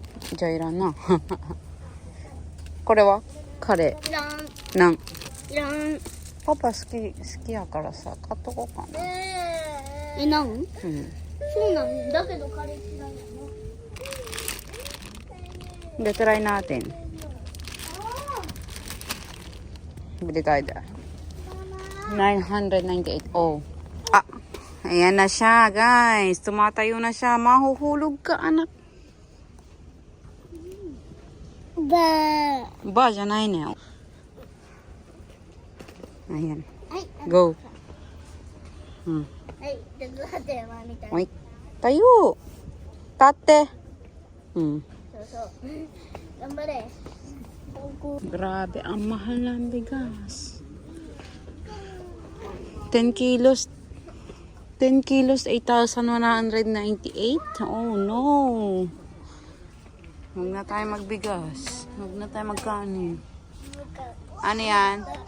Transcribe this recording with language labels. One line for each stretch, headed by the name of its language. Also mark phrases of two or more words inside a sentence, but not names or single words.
Japanese: じゃあいらんな。これはカレらん。ー。なん。いらん。パパ好きやからさ、買っとこうかな。え、なん？うん。そうなんだけどカレー嫌いやの。
Filipino: De try natin. Bili tayo dyan. 998. Oh. Ah. Ayan na siya, guys. Tumatayo na siya. Mahuhulog ka, anak. Ba. Ba, dyan na yun. Ayan.
Japanese: はい。
English: Go. Hmm.
Japanese: はい。で、どうやって回りたい
Filipino: Wait. Tayo.
Japanese: Tate. Hmm. そうそう。頑張れ。こ
Filipino: Grabe, ang mahal ng bigas.
English: 10 kilos. 10 kilos, 8,198. Oh no.
Filipino: Huwag na tayo magbigas. Huwag na tayo magkanin. Ano yan?